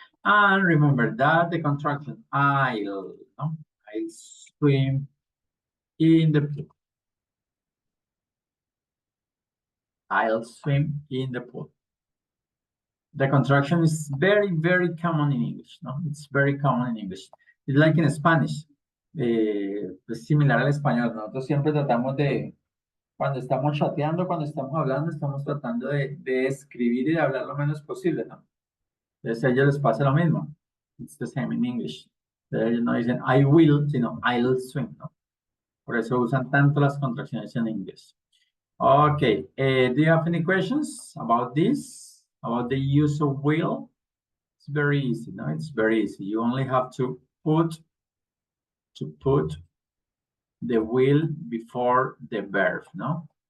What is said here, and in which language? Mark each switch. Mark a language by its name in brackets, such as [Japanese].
[English] And remember that the contraction I'll swim in the pool. I'll swim in the pool. The contraction is very, very common in English, no? It's very common in English. It's like in Spanish. [Spanish] Es similar al español. Nosotros siempre tratamos de, cuando estamos chateando, cuando estamos hablando, estamos tratando de escribir y de hablar lo menos posible, ¿no? Entonces a ellos les pasa lo mismo. [English] It's the same in English. [Spanish] Ellos no dicen I will, sino I'll swim, ¿no? Por eso usan tanto las contracciones en inglés. [English] Okay, do you have any questions about this? About the use of will? It's very easy, no? It's very easy. You only have to put the will before the verb, no?